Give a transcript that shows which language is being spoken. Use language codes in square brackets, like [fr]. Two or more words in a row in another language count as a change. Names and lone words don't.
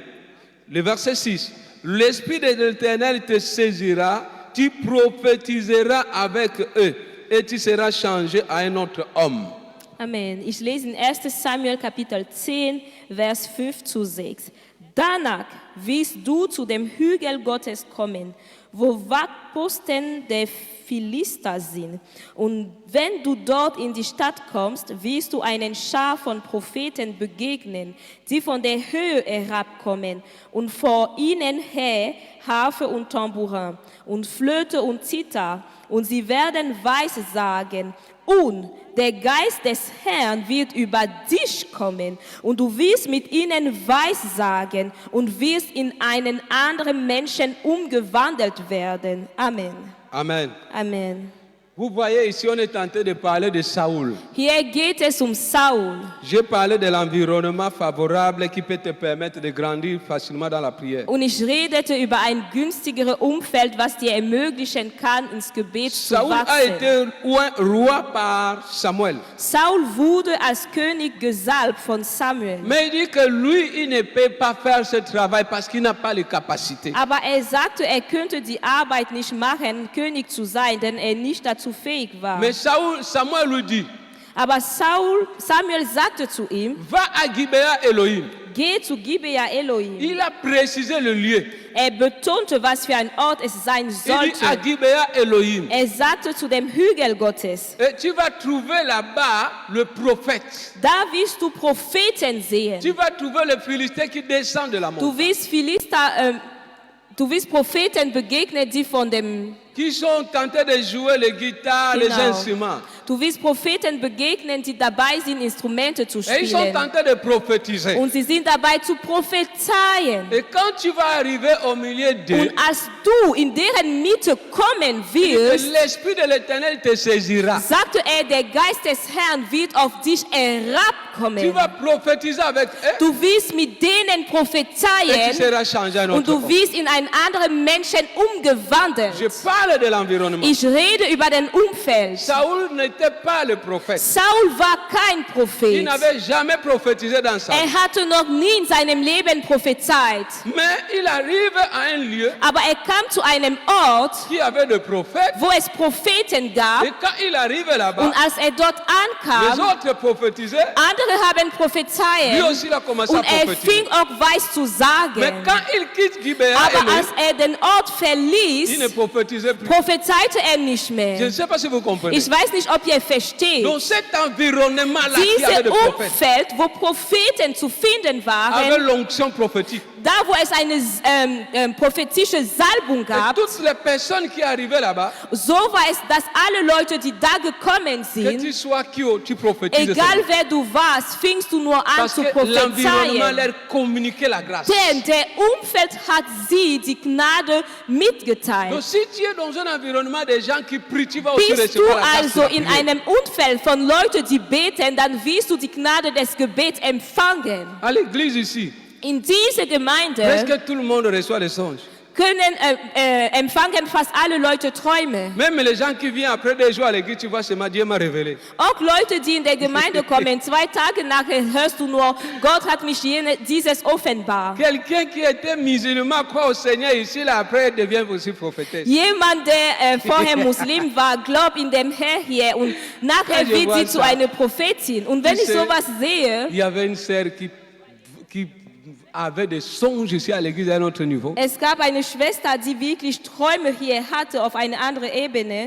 [fr] Le verset 6. L'Esprit de l'Éternel te saisira, tu prophétiseras avec eux, et tu seras changé à un autre homme. [de] Amen. Ich lese in 1. Samuel Kapitel 10, Vers 5 zu 6. Danach wirst du zu dem Hügel Gottes kommen, wo Wachposten der Philister sind. Und wenn du dort in die Stadt kommst, wirst du einen Schar von Propheten begegnen, die von der Höhe herabkommen. Und vor ihnen her Harfe und Tambourin und Flöte und Zither. Und sie werden Weissagen. Und der Geist des Herrn wird über dich kommen und du wirst mit ihnen Weissagen und wirst in einen anderen Menschen umgewandelt werden. Amen. Amen. Amen. [fr] Vous voyez ici, on est tenté de parler de Saoul. [de] Hier geht es um Saul. [fr] J'ai parlé de l'environnement favorable qui peut te permettre de grandir facilement dans la prière. [de] Und ich redete über ein günstigeres Umfeld, was dir ermöglichen kann, ins Gebet zu [fr] Saoul a [de] wachsen. [fr] été roi par Samuel. [de] Saul wurde als König gesalbt von Samuel. [fr] Mais il dit que lui, il ne peut pas faire ce travail parce qu'il n'a pas les capacités. [de] Aber er sagte, er könnte die Arbeit nicht machen, König zu sein, denn er nicht dazu fähig war. [fr] Mais Samuel lui dit, [de] Aber Samuel sagte zu ihm, [fr] va à Gibea Elohim. [de] geh zu Gibea Elohim. [fr] Il a précisé le lieu. [de] Er betonte, was für ein Ort es sein [fr] Il dit à [de] sollte. [fr] Gibea Elohim. [de] Er sagte zu dem Hügel Gottes, [fr] Et tu vas trouver là-bas le prophète. [de] da wirst du Propheten sehen. [fr] Tu vas trouver le Philistin qui descend de la montagne. [de] Du wirst Propheten begegnen, die von dem [fr] Qui sont tentés de jouer les guitares, les instruments. [de] Du wirst Propheten begegnen, die dabei sind, Instrumente zu [fr] Et ils sont [de] spielen. [fr] tentés de prophétiser. [de] Und sie sind dabei zu prophezeien. [fr] Et quand tu vas arriver au milieu d'eux, [de] Und als du in deren Mitte kommen wirst, [fr] l'Esprit de l'Éternel te saisira. [de] sagte er, der Geist des Herrn wird auf dich [fr] Tu [de] herabkommen. [fr] vas prophétiser avec eux [de] Du wirst mit denen [fr] et tu [de] prophezeien [fr] seras changé en [de] und [fr] autre [de] du [fr] homme. [de] wirst in einen anderen Menschen umgewandelt. [fr] Je parle de l'environnement. [de] Ich rede über den Umfeld. [fr] Saoul n'était pas le prophète. [de] Saul war kein [fr] Il [de] Prophet. [fr] n'avait jamais prophétisé dans sa vie. [de] Er hatte noch nie in seinem Leben prophezeit. [fr] Mais il arrive à un lieu [de] Aber er kam zu einem Ort, [fr] qui avait des prophètes. [de] wo es Propheten gab. [fr] Et quand il arrive là-bas, [de] Und als er dort [fr] les [de] ankam, [fr] autres prophétisaient. [de] andere haben [fr] Lui [de] prophezeit. [fr] aussi, il a commencé à [de] Und er [fr] prophétiser. [de] fing auch weiß zu [fr] Mais [de] sagen. [fr] quand il quitte Gibea [de] Aber [fr] Elohim, [de] als er den Ort [fr] il ne [de] verließ, [fr] prophétisait plus. [de] prophezeite er nicht [fr] Je ne [de] mehr. [fr] sais pas si vous comprenez. [de] Ich weiß nicht, ob ihr versteht, [fr] Dans cet environnement-là, qui avait [de] dieses [fr] des prophètes, [de] Umfeld, wo Propheten zu finden [fr] avec [de] waren, [fr] l'onction prophétique. [de] da wo es eine prophetische Salbung [fr] Et [de] gab, [fr] toutes les personnes qui arrivaient là-bas, [de] so war es, dass alle Leute, die da gekommen [fr] que [de] sind, [fr] tu sois qui, tu prophétises. [de] egal wer du warst, fingst du nur an [fr] Parce [de] zu [fr] que l'environnement [de] prophezeien. [fr] leur communiquait la grâce. [de] Denn der Umfeld hat sie die Gnade [fr] Donc [de] mitgeteilt. [fr] si tu es dans un environnement des gens qui prient, tu vas aussi [de] Bist du [fr] recevoir la grâce. [de] also [fr] de la [de] in [fr] prière. [de] einem Umfeld von Leuten, die beten, dann wirst du die Gnade des Gebets empfangen. [fr] À l'église ici, [de] In dieser Gemeinde [fr] presque tout le monde reçoit des songes. [de] empfangen fast alle Leute Träume. [fr] Même les gens qui viennent après des jours à l'église, tu vois, c'est ma Dieu m'a révélé. [de] Auch Leute, die in der Gemeinde kommen, 2 Tage nachher hörst du nur, Gott hat mich dieses offenbar. [fr] Quelqu'un qui était musulman croit au Seigneur ici, là, après devient aussi prophétesse. [de] Jemand, der vorher Muslim war, glaubt in dem Herr hier und nachher Ja, wird sie weiß zu ja. einer Prophetin. Und wenn ich Diese- sowas sehe, [fr] Il y avait une sœur qui avait des songes ici à l'église à un autre niveau. [de] es gab eine Schwester, die wirklich Träume hier hatte auf eine andere Ebene.